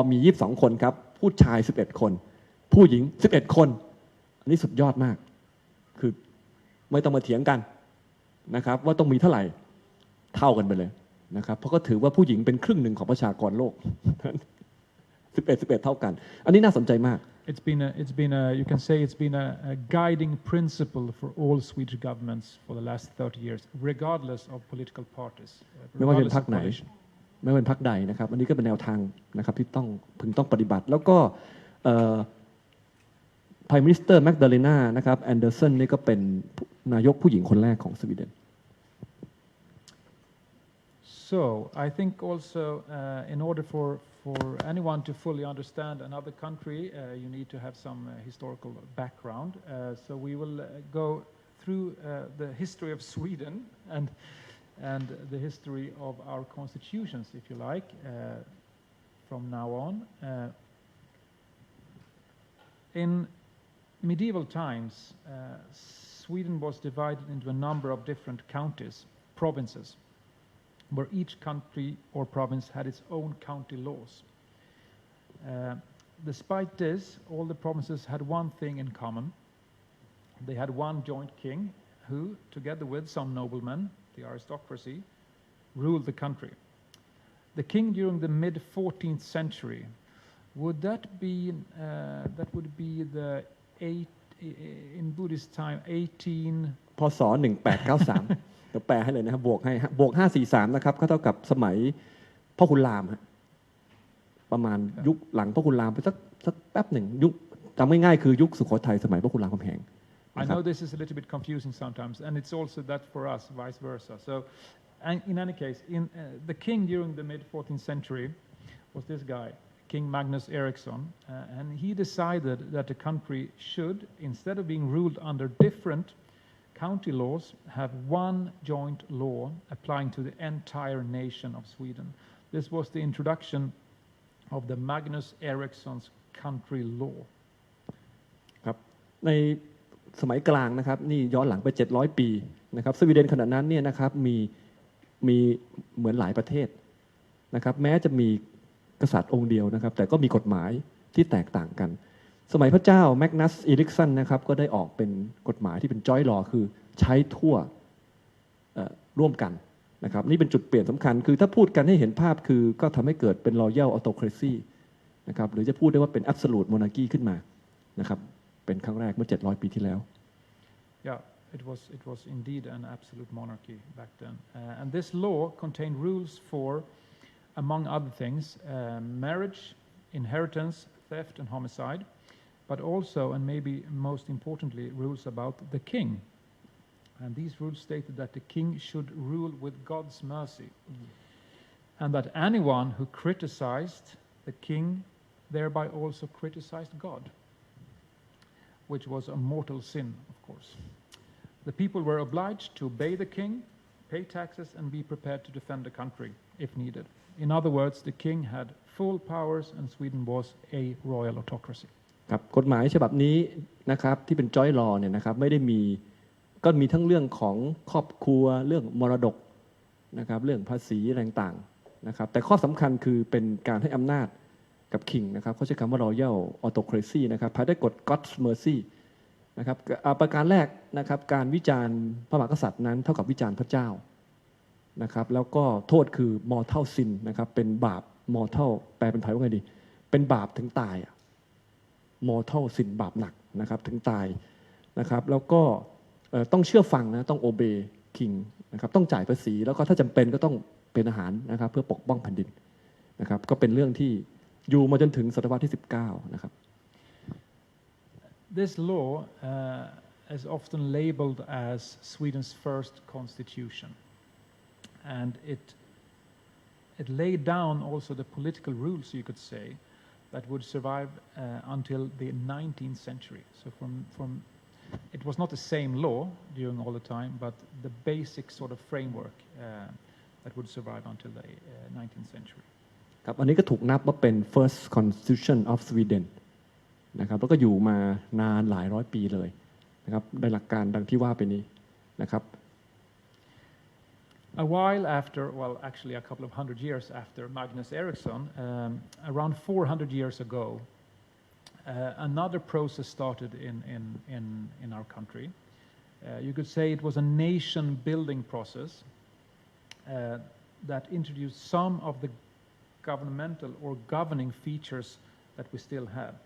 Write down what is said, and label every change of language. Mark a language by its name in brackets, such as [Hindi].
[Thai] มี22คนครับผู้ชาย11คนผู้หญิง11คนอันนี้สุดยอดมากคือไม่ต้องมาเถียงกันนะครับว่าต้องมีเท่าไหร่เท่ากันไปเลยนะครับเพราะก็ถือว่าผู้หญิงเป็นครึ่งหนึ่งของประชากรโลก 11 เท่ากันอันนี้น่าสนใจมาก [English] You can say it's been a guiding principle for all Swedish governments for the last 30 years, regardless of political parties. [Thai] ไม่ว่าเป็นพรรคไหนไม่ว่าเป็นพรรคใดนะครับอันนี้ก็เป็นแนวทางนะครับที่พึงต้องปฏิบัติแล้วก็Prime Minister Magdalena นะครับแอนเดอร์สันนี่ก็เป็นนายกผู้หญิงคนแรกของสวีเดน [English] So I think also in order for anyone to fully understand another country, you need to have some historical background. So we will go through the history of Sweden and the history of our constitutions, if you like, from now on. In medieval times, Sweden was divided into a number of different counties, provinces, where each country or province had its own county laws. Despite this, all the provinces had one thing in common. They had one joint king who, together with some noblemen, the aristocracy, ruled the country. The king during the mid-14th century, would that would be the in Buddhist time 18 [Thai] พ. ศ. 1893 เดี๋ยวแปลให้เลยนะครับบวก543นะครับก็เท่ากับสมัยพ่อขุนรามฮะประมาณยุคหลังพ่อขุนรามไปสักแป๊บหนึ่งยุคจำง่ายๆคือยุคสุโขทัยสมัยพ่อขุนรามคำแหง [English] I know this is a little bit confusing sometimes and it's also that for us vice versa. So in any case the king during the mid-14th century was this guy King Magnus Eriksson, and he decided that the country should, instead of being ruled under different county laws, have one joint law applying to the entire nation of Sweden. This was the introduction of the Magnus Eriksson's country law. [Thai] ครับในสมัยกลางนะครับนี่ย้อนหลังไป700 ปีนะครับสวีเดนขณะนั้นเนี่ยนะครับมีเหมือนหลายประเทศนะครับแม้จะมีกษัตริย์องค์เดียวนะครับแต่ก็มีกฎหมายที่แตกต่างกันสมัยพระเจ้าแมกนัสอีริกสันนะครับก็ได้ออกเป็นกฎหมายที่เป็นจอยลอคือใช้ทั่วร่วมกันนะครับนี่เป็นจุดเปลี่ยนสำคัญคือถ้าพูดกันให้เห็นภาพคือก็ทำให้เกิดเป็น [English] Royal Autocracy [Thai] นะครับหรือจะพูดได้ว่าเป็น [English] absolute monarchy [Thai] ขึ้นมานะครับเป็นครั้งแรกเมื่อ700 ปีที่แล้ว [English] Yeah, it was indeed an absolute monarchy back then. And this law contained rules for, among other things, marriage, inheritance, theft, and homicide, but also, and maybe most importantly, rules about the king. And these rules stated that the king should rule with God's mercy, and that anyone who criticized the king thereby also criticized God, which was a mortal sin, of course. The people were obliged to obey the king, pay taxes, and be prepared to defend the country if needed. In other words, the king had full powers, and Sweden was a royal autocracy. [Thai] ครับกฎหมายฉบับนี้นะครับที่เป็น joint law เนี่ยนะครับไม่ได้มีก็มีทั้งเรื่องของครอบครัวเรื่องมรดกนะครับเรื่องภาษีอะไรต่างๆนะครับแต่ข้อสำคัญคือเป็นการให้อำนาจกับ king นะครับเขาใช้คำว่า royal autocracy นะครับภายใต้กฎ [English] God's mercy [Thai] นะครับประการแรกนะครับการวิจารณ์พระมหากษัตริย์นั้นเท่ากับวิจารณ์พระเจ้านะครับแล้วก็โทษคือ mortal sin นะครับเป็นบาป mortal แปลเป็นไทยว่าไงดีเป็นบาปถึงตาย mortal sin บาปหนักนะครับถึงตายนะครับแล้วก็ต้องเชื่อฟังนะต้อง [English] obey king [Thai] นะครับต้องจ่ายภาษีแล้วก็ถ้าจำเป็นก็ต้องเป็นทหารนะครับเพื่อปกป้องแผ่นดินนะครับก็เป็นเรื่องที่อยู่มาจนถึงศตวรรษที่19นะครับ [English] This law is often labeled as Sweden's first constitution, and it laid down also the political rules, you could say, that would survive until the 19th century. So from it was not the same law during all the time, but the basic sort of framework that would survive until the 19th century. [Thai] ครับอันนี้ก็ถูกนับว่าเป็น [English] first constitution of Sweden [Thai] นะครับแล้วก็อยู่มานานหลายร้อยปีเลยนะครับในหลักการดังที่ว่าไปนี้นะครับ [English] A while after, well, actually a couple of hundred years after Magnus Eriksson, around 400 years ago, another process started in our country. You could say it was a nation-building process that introduced some of the governmental or governing features that we still have.